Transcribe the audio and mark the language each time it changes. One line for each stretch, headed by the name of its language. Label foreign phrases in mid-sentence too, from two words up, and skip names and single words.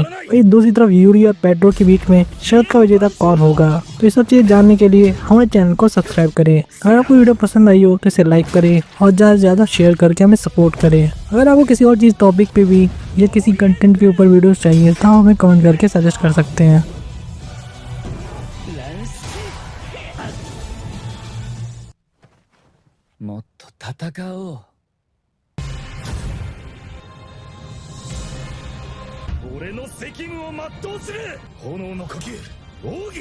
Hindi: वहीं दूसरी तरफ यूरी और पेड्रो के बीच में शर्त का विजेता कौन होगा। तो ये सब चीज़ जानने के लिए हमारे चैनल को सब्सक्राइब करें। अगर आपको वीडियो पसंद आई हो तो इसे लाइक करें और ज़्यादा से ज़्यादा शेयर करके हमें सपोर्ट करें। अगर आपको किसी और चीज़ टॉपिक पे भी या किसी कंटेंट के ऊपर वीडियोस चाहिए तो हमें कमेंट करके सजेस्ट कर सकते हैं।
Japanese: もっと戦おう。俺の責務を全うする。炎の呼吸奥義。